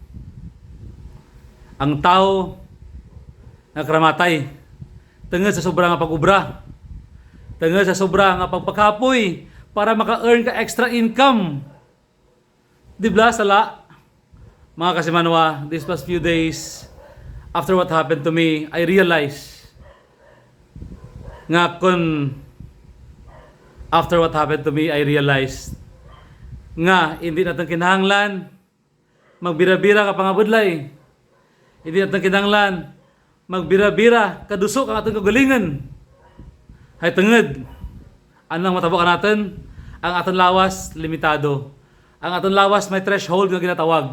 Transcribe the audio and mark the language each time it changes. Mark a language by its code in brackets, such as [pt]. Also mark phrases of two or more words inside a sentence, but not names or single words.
[hil] Ang tao nagkramatay tungod sa sobra nga pag-ubra, tungod sa sobra nga pagpakapoy para maka-earn ka [en] extra income. [hil] Di ba sala? Mga Kasimanwa, [en] these past few days after what happened to me, I realized [hil] nga kun [en] after what happened to me, I realized [hil] nga hindi natin kinahanglan magbira-bira ka pangabudlay. Hindi natin kinahanglan magbira-bira kadusok ang ating kagalingan. Hay tungod anong matabo ka natin? Ang ating lawas limitado. Ang ating lawas may threshold nga ginatawag.